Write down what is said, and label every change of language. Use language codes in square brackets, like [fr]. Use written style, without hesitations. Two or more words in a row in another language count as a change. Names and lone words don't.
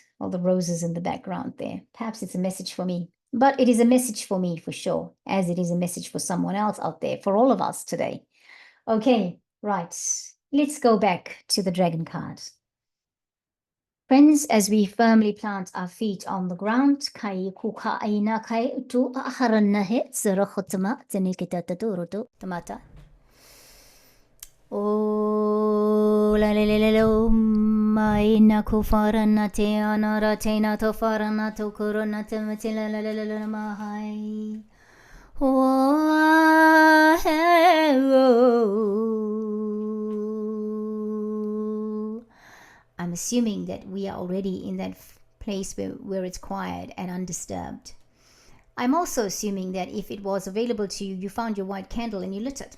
[en] All the roses in the background there. Perhaps it's a message for me, but it is a message for me for sure, as it is a message for someone else out there, for all of us today. Okay, right. Let's go back to the dragon card. Friends, as we firmly plant our feet on the ground, kai kuka aina kai tu aharanahe zerachotama zenikitatatoroto tamata. Oh, la la la la la, maina kufarana te anara te na to farana to kurana te mati la la la la la mahai. I'm assuming that we are already in that place where it's quiet and undisturbed. I'm also assuming that if it was available to you, you found your white candle and you lit it.